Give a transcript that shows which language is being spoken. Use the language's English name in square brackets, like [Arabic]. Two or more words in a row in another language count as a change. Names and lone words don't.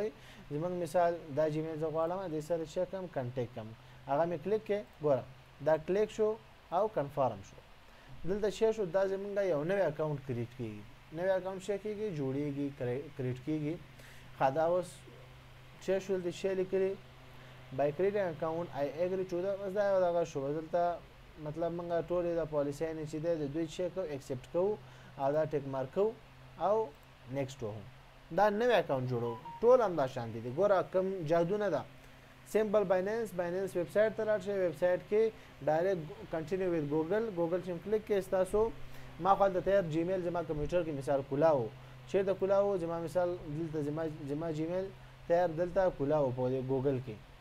[Pashto] زموږ مثال دا جیمیل زه غواړم دې سره چې کوم کنټیکټ کوم، هغه مې کلیک کړئ، ګوره دا کلیک شو او کنفارم شو. دلته شی شو، دا زموږ یو نوی اکاونټ کریټ کېږي، نوی اکاونټ شی کېږي، جوړېږي، کریټ کېږي. ښه، دا اوس شی شو، دلته شی لیکلي [English] by creating an account I agree to the [Pashto] بس دا یو دغه شو. دلته مطلب موږ ټولې د پالیسیانې چې دی د دوی چې کوو ایکسپټ کوو او دا [English] tick mark [Pashto] کوو او نیکسټ وهو. دا نوی اکاونټ جوړو، ټول همدا شانتي دي. ګوره کوم جادو نه ده. سمپل بایننس ویب سایټ ته لاړ شئ، ویب سایټ کې [English] direct continue with Google [Pashto] چې کلیک کړئ، ستاسو ما خو هلته تیار جیمیل زما کمپیوټر کې مثال کلاو، چېرته کلاو زما مثال دلته زما جیمیل تیار دلته کلاو په ګوګل کې.